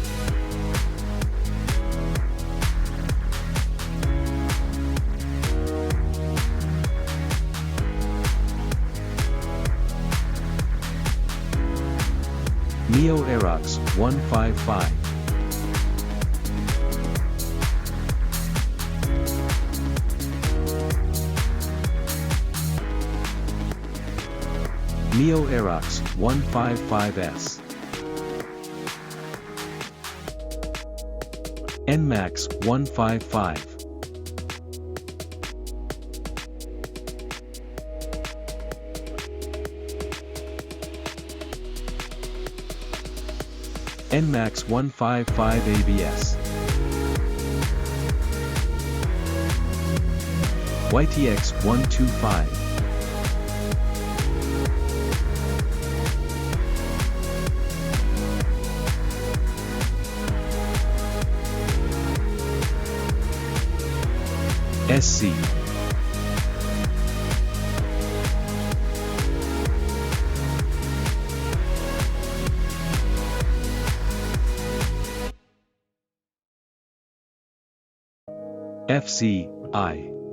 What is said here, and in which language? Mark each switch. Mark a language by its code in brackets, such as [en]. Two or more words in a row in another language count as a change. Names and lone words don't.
[en] Mio Aerox 155. Mio Aerox 155S. NMAX 155. NMAX 155 ABS. YTX 125. SC. FCI.